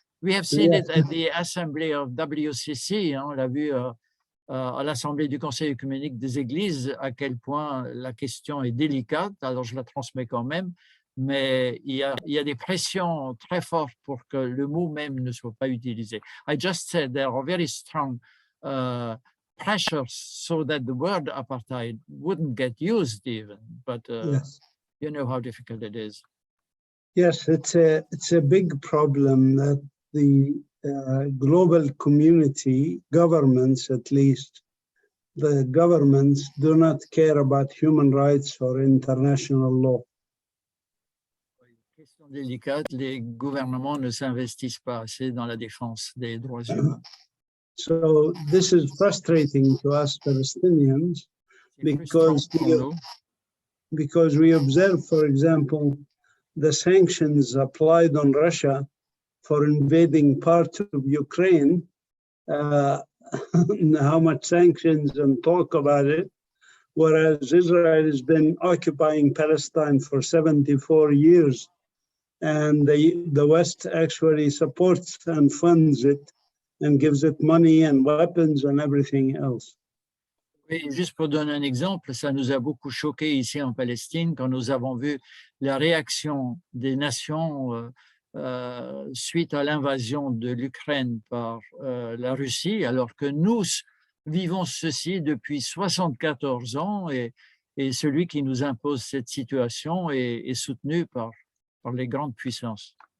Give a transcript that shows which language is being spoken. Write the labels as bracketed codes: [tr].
[en] We have seen it at the assembly of WCC. [fr] Hein, on l'a vu à l'Assemblée du Conseil œcuménique des Églises, à quel point la question est délicate. Alors, je la transmets quand même, mais il y a des pressions très fortes pour que le mot même ne soit pas utilisé. [en] I just said there are very strong pressures so that the word apartheid wouldn't get used even, but yes. You know how difficult it is. Yes, it's a big problem that the global community, governments at least, the governments do not care about human rights or international law. [fr] Question délicate, les gouvernements ne s'investissent pas assez dans la défense des droits humains. [en] So this is frustrating to us Palestinians because we observe, for example, the sanctions applied on Russia for invading part of Ukraine, how much sanctions and talk about it, whereas Israel has been occupying Palestine for 74 years, and the West actually supports and funds it and gives it money and weapons and everything else. [fr] Oui, juste pour donner un exemple, ça nous a beaucoup choqué ici en Palestine quand nous avons vu la réaction des nations suite à l'invasion de l'Ukraine par la Russie, alors que nous vivons ceci depuis 74 ans et celui qui nous impose cette situation est soutenu par les grandes puissances.